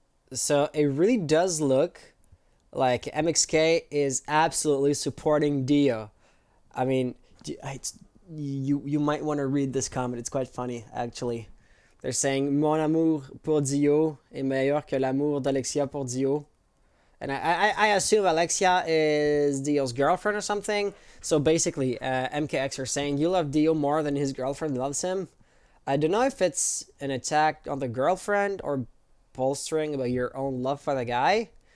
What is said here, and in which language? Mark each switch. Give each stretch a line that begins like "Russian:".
English: So it really does look like MXK is absolutely supporting Dio. I mean, you might want to read this comment. It's quite funny, actually. They're saying,
French: Mon amour pour Dio est meilleur que l'amour d'Alexia pour Dio.
English: And I assume Alexia is Dio's girlfriend or something. So basically, MKX are saying, you love Dio more than his girlfriend loves him. I don't know if it's an attack on the girlfriend or bolstering about your own love for the guy.